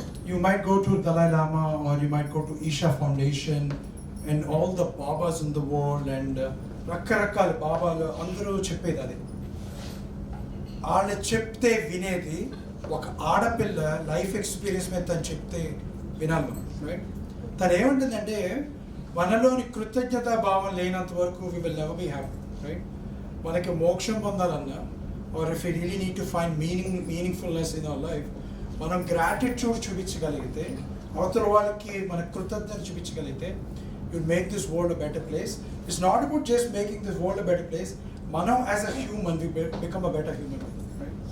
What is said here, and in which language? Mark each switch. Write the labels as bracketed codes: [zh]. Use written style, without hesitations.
[en] You might go to Dalai Lama, or you might go to Isha Foundation and all the Babas in the world, and [te] రకరకాల బాబాలు అందరూ చెప్పేది అది. వాళ్ళు చెప్తే వినేది ఒక ఆడపిల్ల లైఫ్ ఎక్స్పీరియన్స్ మీద తను చెప్తే వినాలి మనం, రైట్? తను ఏముంటుందంటే మనలోని కృతజ్ఞత భావం లేనంత వరకు [en] we will never be happy, right? [te] మనకి మోక్షం పొందాలన్నా, [en] or if we really need to find meaningfulness in our life, [te] మనం గ్రాటిట్యూడ్ చూపించగలిగితే, అవతల వాళ్ళకి మన కృతజ్ఞత చూపించగలిగితే, [en] you'll make this world a better place. It's not about just making this world a better place. [te] Manam [en] as a human, we become a better human being, right?